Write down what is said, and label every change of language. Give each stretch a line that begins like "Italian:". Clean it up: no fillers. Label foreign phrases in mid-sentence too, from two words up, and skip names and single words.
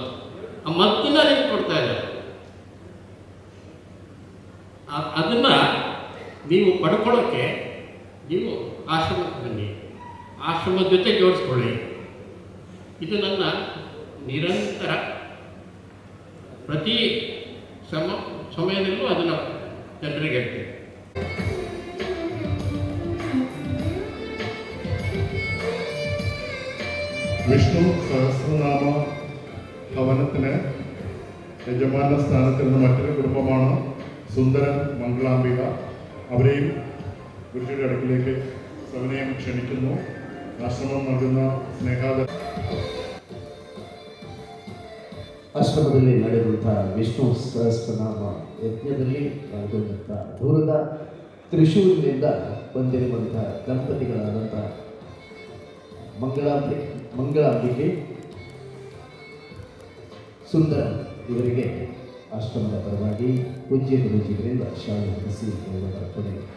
Kannada: ಆ ಮದ್ದನ್ನ ನಿಮ್ಗೆ ಕೊಡ್ತಾ ಇದ್ದಾರೆ, ಅದನ್ನು ನೀವು ಪಡ್ಕೊಳ್ಳೋಕ್ಕೆ ನೀವು ಆಶ್ರಮಕ್ಕೆ ಬನ್ನಿ, ಆಶ್ರಮದ ಜೊತೆ ಜೋಡಿಸ್ಕೊಳ್ಳಿ. ಇದು ನನ್ನ ನಿರಂತರ ಪ್ರತಿ ಸಮಯದಲ್ಲೂ ಅದನ್ನು ಜನರಿಗೆ ಹೇಳ್ತೀನಿ.
Malayalam: വിഷ്ണു സഹസ്രനാമ ഭവനത്തിന് യജമാന സ്ഥാനത്തിരുന്ന മറ്റൊരു കുടുംബമാണ് സുന്ദരൻ മംഗളാംബിക. അവരെയും ഗുരുജിയുടെ അടുക്കിലേക്ക് സവിനയം ക്ഷണിക്കുന്നു. ആശ്രമം നൽകുന്ന സ്നേഹാദ
Kannada: ಆಶ್ರಮದಲ್ಲಿ ನಡೆದಂತಹ ವಿಷ್ಣು ಸಹಸ್ರನಾಮ ಯಜ್ಞದಲ್ಲಿ ಪಾಲ್ಗೊಂಡಂಥ ದೂರದ ತ್ರಿಶೂರಿನಿಂದ ಬಂದಿರುವಂಥ ದಂಪತಿಗಳಾದಂಥ ಮಂಗಳಾಂಬಿಕೆ ಸುಂದರ ಇವರಿಗೆ ಆಶ್ರಮದ ಪರವಾಗಿ ಪೂಜ್ಯ ಗುರುಜಿಗಳಿಂದ ಶಾಲೆ ಹೊರಿಸಿ ಅರ್ಪಣೆ.